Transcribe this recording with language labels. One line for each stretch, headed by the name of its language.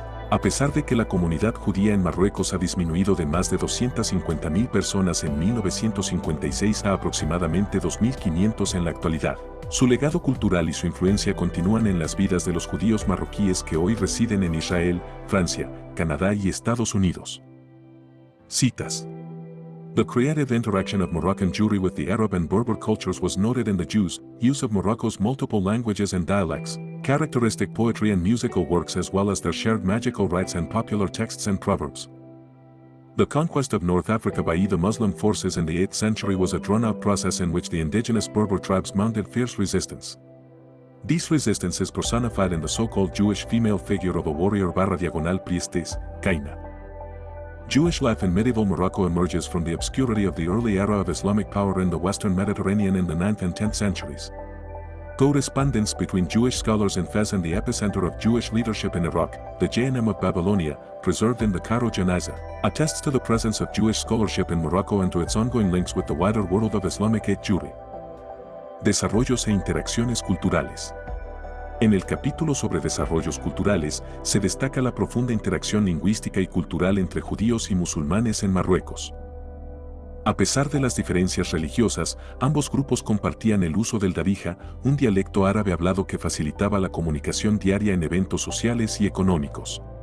Spanish: A pesar de que la comunidad judía en Marruecos ha disminuido de más de 250.000 personas en 1956 a aproximadamente 2.500 en la actualidad, su legado cultural y su influencia continúan en las vidas de los judíos marroquíes que hoy residen en Israel, Francia, Canadá y Estados Unidos. Citas.
English: The creative interaction of Moroccan Jewry with the Arab and Berber cultures was noted in the Jews' use of Morocco's multiple languages and dialects, characteristic poetry and musical works as well as their shared magical rites and popular texts and proverbs. The conquest of North Africa by the Muslim forces in the 8th century was a drawn-out process in which the indigenous Berber tribes mounted fierce resistance. This resistance is personified in the so-called Jewish female figure of a warrior /priestess, Caina. Jewish life in medieval Morocco emerges from the obscurity of the early era of Islamic power in the Western Mediterranean in the 9th and 10th centuries. Correspondence between Jewish scholars in Fez and the epicenter of Jewish leadership in Iraq, the Jainim of Babylonia, preserved in the Cairo Janaza, attests to the presence of Jewish scholarship in Morocco and to its ongoing links with the wider world of Islamic Jewry.
Spanish: Desarrollos e interacciones culturales. En el capítulo sobre desarrollos culturales, se destaca la profunda interacción lingüística y cultural entre judíos y musulmanes en Marruecos. A pesar de las diferencias religiosas, ambos grupos compartían el uso del darija, un dialecto árabe hablado que facilitaba la comunicación diaria en eventos sociales y económicos.